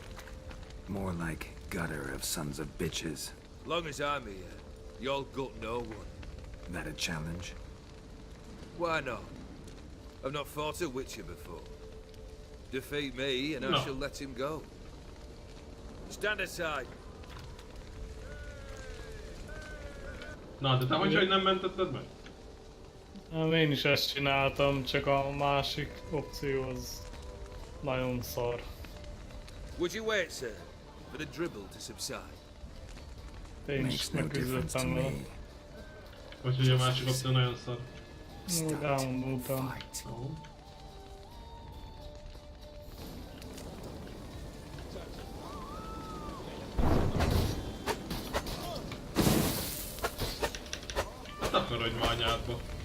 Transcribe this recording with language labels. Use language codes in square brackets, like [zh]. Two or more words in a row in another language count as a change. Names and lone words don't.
[en] More like gutter of sons of bitches. Long as I'm here, you'll gut no one. That a challenge? Why not? I've not fought a witcher before. Defeat me and I No. shall let him go. Stand aside. [hu] Na, de te hogy nem mentetted meg? Én is ezt csináltam, csak a másik opció az nagyon szar. [en] Would you wait, sir, for the dribble to subside? [hu] Én is megküzdöttem vele. Hogy a másik opció nagyon szar. Úgy elmondultam. Takarodj ma anyádba.